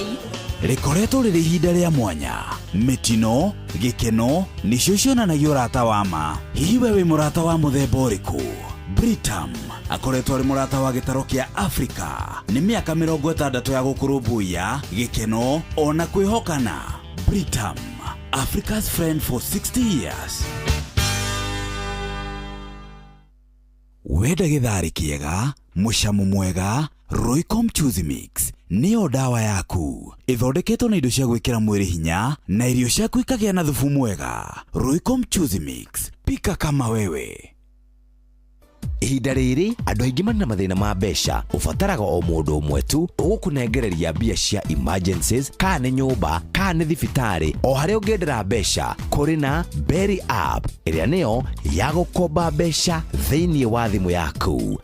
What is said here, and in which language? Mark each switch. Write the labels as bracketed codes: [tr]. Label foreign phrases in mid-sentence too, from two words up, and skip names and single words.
[ki] Rĩkoretwo rĩrĩ ihinda rĩa mwanya, mĩtino, gĩkeno nĩcio cionanagia ũrata wa ma. Hihi we wĩ mũrata wa mũthemba ũrĩkũ? Britam akoretwo arĩ mũrata wa gĩtaro kĩa Africa. Nĩ mĩaka 60 ya gũkũrũmbũiya gĩkeno ona kwĩhokana. Britam, [en] Africa's friend for 60 years. [ki] Wenda gĩtharĩ kĩega, mũcamo mwega, Roycom Choose Mix nĩyo dawa yaku. Ĩthondeketwo na indo cia gwĩkĩra mwĩrĩ hinya na irio ciaku ikagĩa na thubu mwega. Roycom Choose Mix, [sw] pika kama wewe. [ki] Ihinda rĩrĩ andũ aingĩ marĩ na mathĩna ma mbeca. Ũbataraga o mũndũ ũmwe tu ũgũkũnengereria mbia cia emergencies, kana nĩ nyũmba, kana nĩ thibitarĩ, o harĩa ũngĩendera mbeca. Kũrĩ na Berry App ĩrĩa nĩyo ya gũkomba mbeca thĩinĩ wa thimũ yaku.